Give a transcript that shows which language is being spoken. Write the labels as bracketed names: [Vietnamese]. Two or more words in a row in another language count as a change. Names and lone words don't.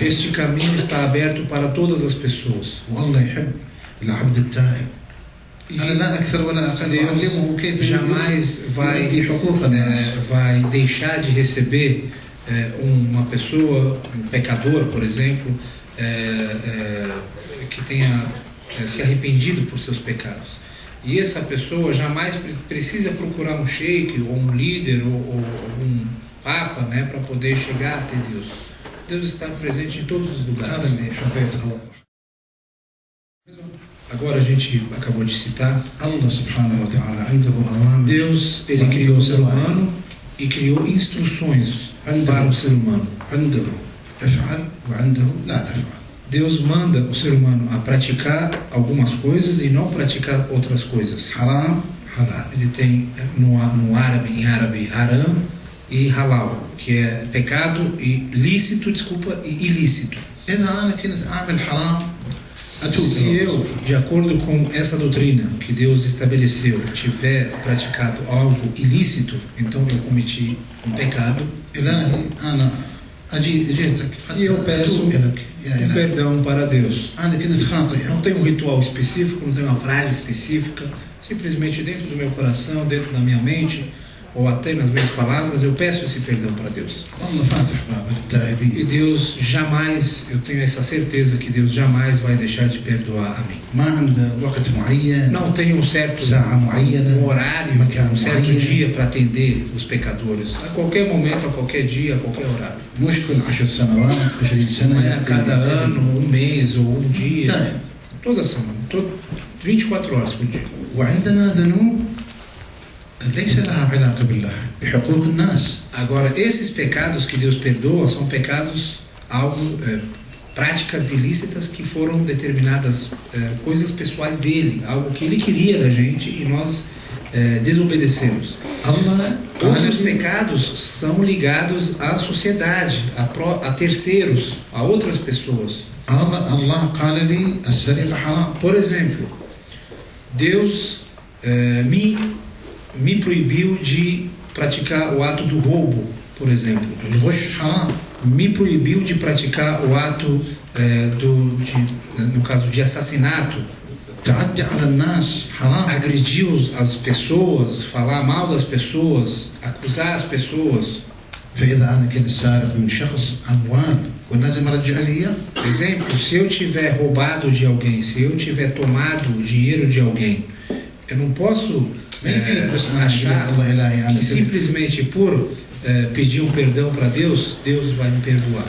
[Portuguese] Este caminho está aberto para todas as pessoas. [Arabic] والله يحب العبد التائب. [Portuguese] E [Arabic] أنا لا أكثر ولا أقل أعلمه [Portuguese] Deus [Arabic] كيف [Portuguese] jamais [Arabic] يؤدي حقوق الناس. [Portuguese] vai deixar de receber uma pessoa, um pecador, por exemplo, que tenha se arrependido por seus pecados. E essa pessoa jamais precisa procurar um sheik ou um líder ou um papa, né, para poder chegar até Deus. Deus está presente em todos os lugares. [Arabic] هذا اللي حبيت أوضح. [Portuguese] Agora a gente acabou de citar, [Arabic] الله سبحانه وتعالى عنده أوامر. [Portuguese] Deus, ele criou o ser humano e criou instruções para o ser humano. [Arabic] عنده افعل وعنده لا تفعل. [Portuguese] Deus manda o ser humano a praticar algumas coisas e não praticar outras coisas. [Arabic] حرام حلال. [Portuguese] Ele tem em árabe, haram e halal, que é pecado e lícito, e ilícito. [Arabic] إذا أنا كنت أعمل حرام أتوب [Portuguese] Se [Arabic] إلى [Portuguese] eu, [Arabic] الله. [Portuguese] de acordo com essa doutrina que Deus estabeleceu, tiver praticado algo ilícito, então eu cometi um pecado. [Arabic] إلهي أنا جيتك [Portuguese] E eu peço [Arabic] أتوب إليك يا [Portuguese] um [Arabic] إلهي. [Portuguese] perdão para Deus. [Arabic] أنا كنت خاطئ. [Portuguese] Não tem um ritual específico, não tem uma frase específica, simplesmente dentro do meu coração, dentro da minha mente, ou até nas minhas palavras, eu peço esse perdão para Deus. [Arabic] الله فاتح باب [Portuguese] E [Arabic] للتائبين. [Portuguese] Deus jamais, eu tenho essa certeza que Deus jamais vai deixar de perdoar a mim. [Arabic] ما عنده وقت معين. [Portuguese] Não tem um certo horário, um certo dia para atender os pecadores. A qualquer momento, a qualquer dia, a qualquer horário. [Arabic] مش كل 10 سنوات 20 سنة. [Portuguese] Não é a cada ano, um mês ou um dia. [Arabic] دائم. [Portuguese] Toda semana, 24 horas por dia. [Arabic] وعندنا ذنوب ليس لها علاقة بالله بحقوق الناس. [Portuguese] Agora, esses pecados que Deus perdoa são pecados, práticas ilícitas que foram determinadas, coisas pessoais dele, algo que ele queria da gente e nós desobedecemos. Outros pecados são ligados à sociedade, a terceiros, a outras pessoas. [Arabic] الله قال لي السرقة حرام. [Portuguese] Por exemplo, Deus me proibiu de praticar o ato do roubo, por exemplo. [Arabic] الغش حرام. [Portuguese] Me proibiu de praticar o ato no caso de assassinato. [Arabic] تعدي على الناس حرام. [Portuguese] Agredir as pessoas, falar mal das pessoas, acusar as pessoas. [Arabic] فإذا أنا كنت سارق من شخص أموال ولازم أرجع لي إياه. [Portuguese] Por exemplo, se eu tiver roubado de alguém, se eu tiver tomado o dinheiro de alguém, eu não posso achar que simplesmente por pedir um perdão para Deus, Deus vai me perdoar.